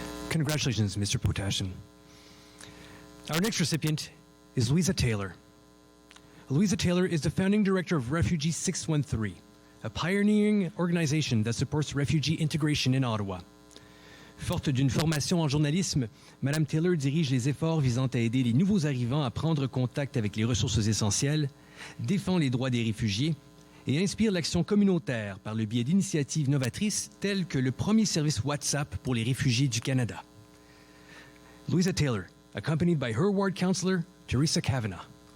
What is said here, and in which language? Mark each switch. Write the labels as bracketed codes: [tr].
[en] Congratulations, Mr. Potashin. Our next recipient is Louisa Taylor. Louisa Taylor is the founding director of Refugee 613, a pioneering organization that supports refugee integration in Ottawa. [fr] Forte d'une formation en journalisme, Mme Taylor dirige les efforts visant à aider les nouveaux arrivants à prendre contact avec les ressources essentielles, défend les droits des réfugiés et inspire l'action communautaire par le biais d'initiatives novatrices telles que le premier service WhatsApp pour les réfugiés du Canada. [en] Louisa Taylor, accompanied by her ward councillor, Teresa Kavanagh.